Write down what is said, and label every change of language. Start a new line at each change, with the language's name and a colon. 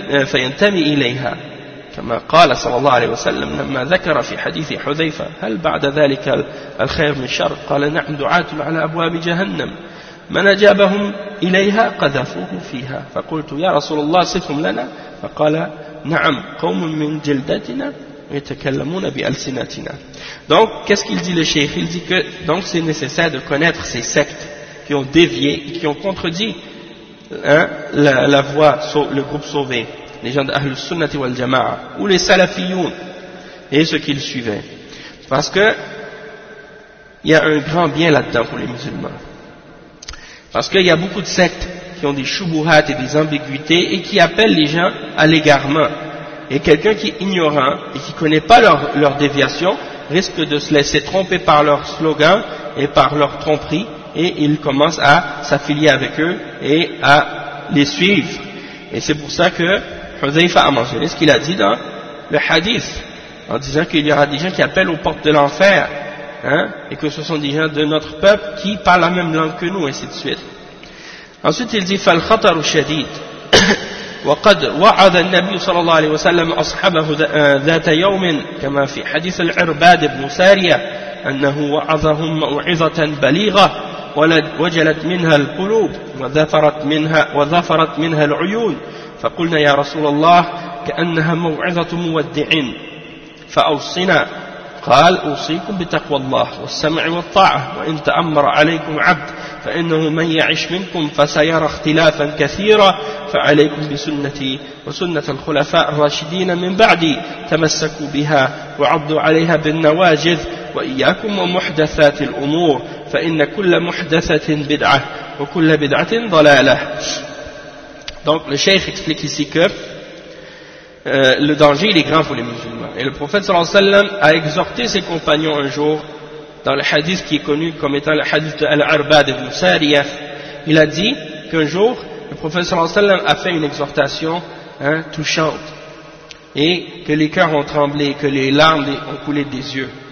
Arabic: فينتمي إليها كما قال صلى الله عليه وسلم لما ذكر في حديث حذيفة هل بعد ذلك الخير من شر قال نعم دعاة على أبواب جهنم من أجابهم إليها قذفوه فيها فقلت يا رسول الله صفهم لنا فقال نعم قوم من جلدتنا يتكلمون بألسنتنا.
French: Donc qu'est-ce qu'il dit le cheikh? Il dit que donc c'est nécessaire de connaître ces sectes qui ont dévié et qui ont contredit, hein, la voie, le groupe sauvé, les gens d'Ahl al-Sunnah wal Jama'a ou les Salafiyoun et ceux qu'ils suivaient, parce que il y a un grand bien là-dedans pour les musulmans, parce qu'il y a beaucoup de sectes qui ont des choubouhats et des ambiguïtés et qui appellent les gens à l'égarement. Et quelqu'un qui est ignorant et qui ne connaît pas leur déviation risque de se laisser tromper par leur slogan et par leur tromperie, et il commence à s'affilier avec eux et à les suivre. Et c'est pour ça que Hudhayfa a mentionné ce qu'il a dit dans le hadith, en disant qu'il y aura des gens qui appellent aux portes de l'enfer, hein, et que ce sont des gens de notre peuple qui parlent la même langue que nous, ainsi de suite. Ensuite, il dit,
Arabic: فَالْخَطَرُ شَدِيدٌ وَقَدْ وَعَدَ النَّبِيُّ صَلَى اللَّهُ عَلَيْهِ وَسَلَّمَ أَصْحَابَهُ ذَاتَ يَوْمٍ كَمَا فِي حَدِيثِ الْعِرْبَادِ بْنُ سَارِيَةَ أَنَّهُ وَعَظَهُمْ مَوْعِظَةً بَلِيغَةً وَجَلَتْ مِنْهَا الْقُلُوبُ وَظَفَرَتْ مِنْهَا الْعُيُونُ فَقُلْنَا يَا رَسُولَ اللَّهِ كَأَنَّهَا مَوْعِظَةٌ مُوَدِّعٍ فأوصنا قال أوصيكم بتقوى الله والسمع والطاعة وإن تأمر عليكم عبد فإنه من يعش منكم فسيرى اختلافا كثيرا فعليكم بسنتي وسنة الخلفاء الراشدين من بعدي تمسكوا بها وعضوا عليها بالنواجذ وإياكم ومحدثات الأمور فإن كل محدثة بدعة وكل بدعة ضلالة.
French: Donc le cheikh explique ici que le danger il est grand pour les musulmans. Et le prophète sallallahu alayhi wa sallam a exhorté ses compagnons un jour, dans le hadith qui est connu comme étant le hadith de Al-Arbad ibn Sariyah, il a dit qu'un jour, le prophète sallallahu alayhi wa sallam a fait une exhortation, hein, touchante, et que les cœurs ont tremblé, que les larmes ont coulé des yeux.